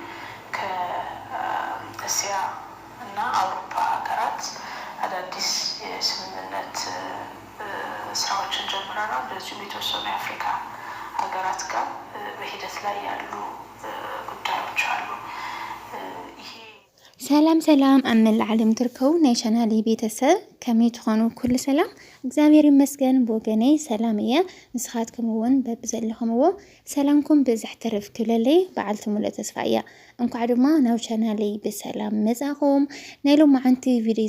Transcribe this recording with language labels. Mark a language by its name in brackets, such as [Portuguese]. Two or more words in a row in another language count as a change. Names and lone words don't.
[Amharic] ከእስያ እና አውሮፓ ሀገራት አዳዲስ የስምምነት ስራዎችን ጀምረናል። እንደዚሁም የተወሰኑ የአፍሪካ ሀገራት ጋር በሂደት ላይ ያሉ ጉዳዮች አሉ። [Tigrinya] ሰላም አመል ዓለም ትርከው ናይ ቻናሌ ቤተሰብ ከመይ ትኾኑ ኩሉ ሰላም እግዚአብሔር ይመስገን በወገኔ ሰላም እየ ንስኻትኩም እውን በብዘለኹምዎ ሰላምኩም ብዝሕ ትርፍ ክብለለይ በዓልቲ ሙሉእ ተስፋ እያ እንኳዕ ድማ ናብ ቻናሌ ብሰላም መጻኹም ናይ ሎማዓንቲ ቪድዮ